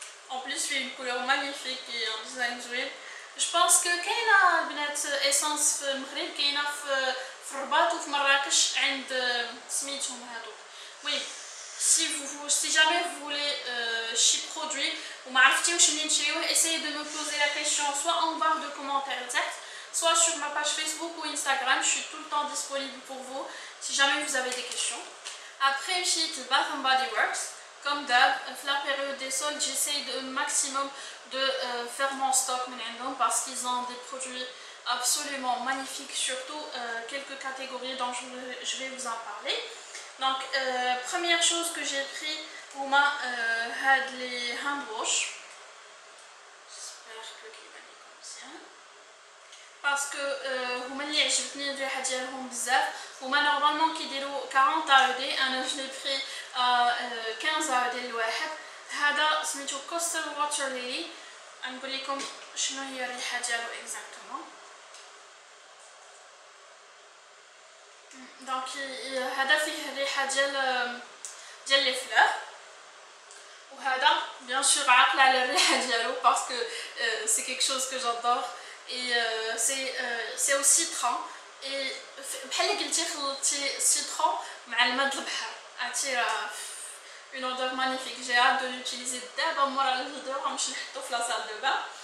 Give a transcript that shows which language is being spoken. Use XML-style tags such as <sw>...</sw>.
<fr>En plus, il fait une couleur magnifique et un design joli. Je pense que</fr> <ar>كاينه البنات essence في المغرب كاينه في الرباط وفي مراكش عند سميتهم هادوك.</ar> <fr>Oui, si jamais vous voulez</fr> <ar>شي produit وما عرفتيوش منين تشريوه,</ar> <fr>essayez de me poser la question soit en barre de commentaires direct, soit sur ma page Facebook ou Instagram. Je suis tout le temps disponible pour vous si jamais vous avez des questions. Après, chez Bath & Body Works, comme d'hab, la période des soldes, j'essaye de maximum de faire mon stock parce qu'ils ont des produits absolument magnifiques, surtout quelques catégories dont je vais vous en parler. Donc, première chose que j'ai pris pour moi, les hand wash. J'espère que les comme ça. Parce que</fr> <ar>هما اللي عجبتني الريحه ديالهم بزاف. هما نورمالمون كيديروا 40 AED, انا جو لي بري 15 AED الواحد. هذا سميتو كوستل واتر ليلي. غنقول لكم شنو هي الريحه ديالو اكزاكتومون. دونك هذا فيه الريحه ديال لي فلور, وهذا بيان سور عاقله على الريحه ديالو</ar> <fr>باسكو سي كيك شوز كو جادور. Et c'est au citron.</fr> <ar>Et بحال قلتي خلطتي citron مع الماء د البحر عرفتي</ar> <fr>une odeur magnifique. J'ai hâte de l'utiliser d'abord</fr> <ar>مورا الفيديو غنمشي نحطو في</ar> <fr>la salle de bain.</fr>